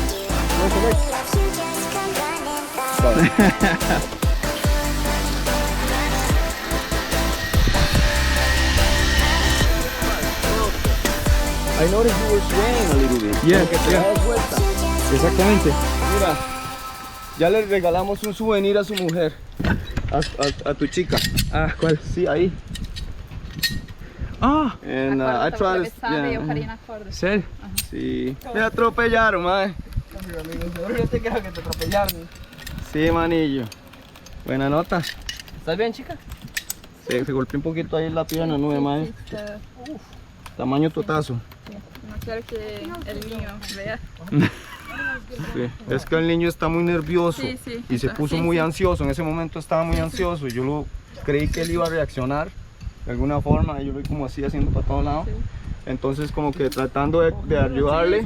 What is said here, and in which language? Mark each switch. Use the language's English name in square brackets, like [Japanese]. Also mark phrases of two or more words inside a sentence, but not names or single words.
[English] I noticed you were swaying a little bit. Yeah, [Spanish] Como que te [English] yeah. [Spanish] das vuelta. Exactamente. Mira, ya le regalamos un souvenir a su mujer. A tu chica. Ah, ¿cuál? Sí, ahí. Ah, [English] And [Portuguese] A corda [English] I [Portuguese] tava [English] tried [Portuguese] atravessada e eu parei na corda. sério? [Spanish] Sí. Me atropellaron, mae. Yo te creo que te atropellaron. Sí, manillo. Buena nota. ¿Estás bien, chica? Se golpeó un poquito ahí la pierna, no, mae. Tamaño totazo. [Portuguese] Não quero [Spanish] que el niño vea. Sí. Es que el niño está muy nervioso Sí, sí. y se puso Sí, muy sí. ansioso. En ese momento estaba muy ansioso y yo creí que él iba a reaccionar de alguna forma. Y yo lo vi como así haciendo para todos lados. Entonces como que tratando de ayudarle.